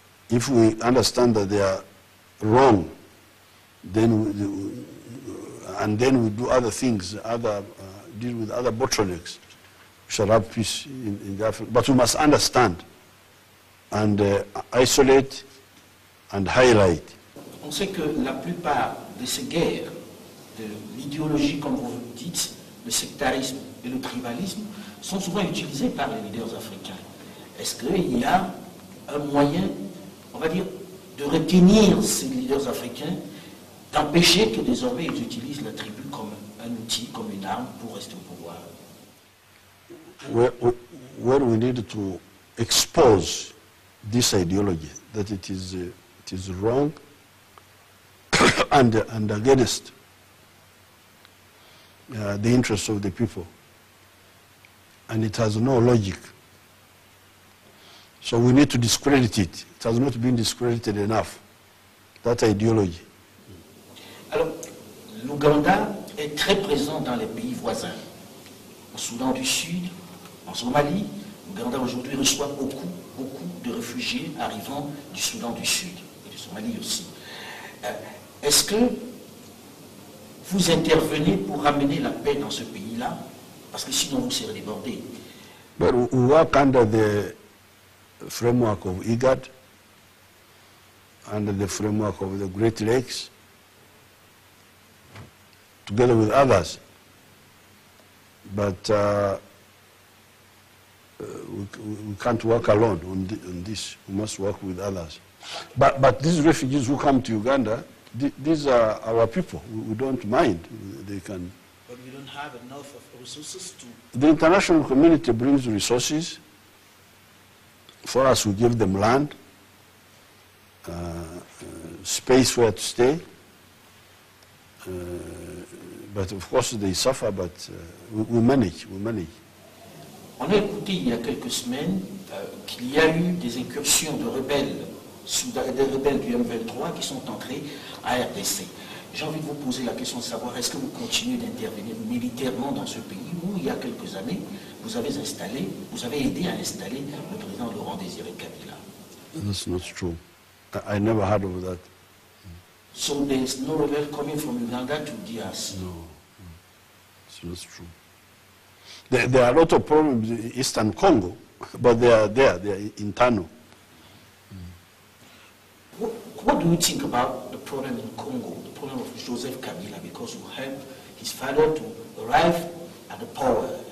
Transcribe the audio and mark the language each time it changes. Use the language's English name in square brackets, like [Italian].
[English] If we understand that they are wrong, then we do other things, deal with other bottlenecks, we shall have peace in the Africa. But we must understand and isolate and highlight. [French] On sait que la plupart de ces guerres, de l'idéologie, comme vous dites, le sectarisme et le tribalisme, sont souvent utilisés par les leaders africains. Est-ce qu'il y a un moyen, on va dire, de retenir ces leaders africains, d'empêcher que désormais ils utilisent la tribu comme un outil, comme une arme pour rester au pouvoir? [English] Where we need to expose this ideology, that it is wrong and against the interests of the people. And it has no logic. So we need to discredit it. It has not been discredited enough, that ideology. [French] Alors, l'Ouganda est très présent dans les pays voisins. Au Soudan du Sud, en Somalie, l'Ouganda aujourd'hui reçoit beaucoup de réfugiés arrivant du Soudan du Sud et de Somalie aussi. Est-ce que vous intervenez pour ramener la paix dans ce pays-là? Parce que sinon vous serez débordés. [English] But we work under the framework of IGAD, under the framework of the Great Lakes, together with others. But we can't work alone on this. We must work with others. But these refugees who come to Uganda, these are our people. We don't mind. They can. But we don't have enough of resources to. The international community brings resources. For us, we give them land, space where to stay. But of course, they suffer, but we manage. [French] On a écouté il y a quelques semaines qu'il y a eu des incursions de rebelles, des rebelles du M23 qui sont entrés à RDC. J'ai envie de vous poser la question de savoir, est-ce que vous continuez d'intervenir militairement dans ce pays où, il y a quelques années, vous avez aidé à installer le président Laurent Désiré Kabila? [English] That's not true. I never heard of that. So there's no rebel coming from Uganda to DRC? No, it's not true. There are a lot of problems in Eastern Congo, but they are there, they are internal. What do you think about the problem in Congo, the problem of Joseph Kabila, because you helped his father to arrive at the power?